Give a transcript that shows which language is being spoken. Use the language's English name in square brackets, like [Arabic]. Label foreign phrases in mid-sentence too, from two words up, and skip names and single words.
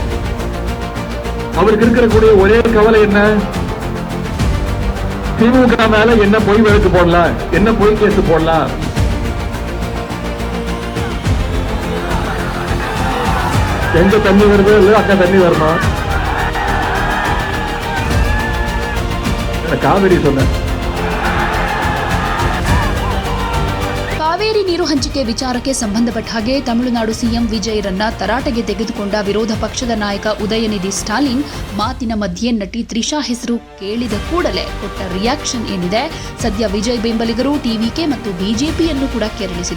[Tamil] அவருக்கு இருக்கக்கூடிய ஒரே கவலை என்ன? திமுக மேல என்ன பொய் வழக்கு போடலாம், என்ன பொய் கேஸ் போடலாம். எங்க தண்ணி வருதோ இல்ல அங்க தண்ணி வருமா? [Kannada] ಕಾವೇರಿ ಸೊನ್ನೆ. ಕಾವೇರಿ ನೀರು ಹಂಚಿಕೆ ವಿಚಾರಕ್ಕೆ ಸಂಬಂಧಪಟ್ಟ ಹಾಗೆ ತಮಿಳುನಾಡು ಸಿಎಂ ವಿಜಯರನ್ನ ತರಾಟೆಗೆ ತೆಗೆದುಕೊಂಡ ವಿರೋಧ ಪಕ್ಷದ ನಾಯಕ ಉದಯನಿಧಿ ಸ್ಟಾಲಿನ್ ಮಾತಿನ ಮಧ್ಯೆ ನಟಿ ತ್ರಿಷಾ ಹೆಸರು ಕೇಳಿದ ಕೂಡಲೇ ಕೊಟ್ಟ ರಿಯಾಕ್ಷನ್ ಏನಿದೆ, ಸದ್ಯ ವಿಜಯ್ ಬೆಂಬಲಿಗರು ಟಿವಿಕೆ ಮತ್ತು ಬಿಜೆಪಿಯನ್ನು ಕೂಡ ಕೆರಳಿಸಿದೆ.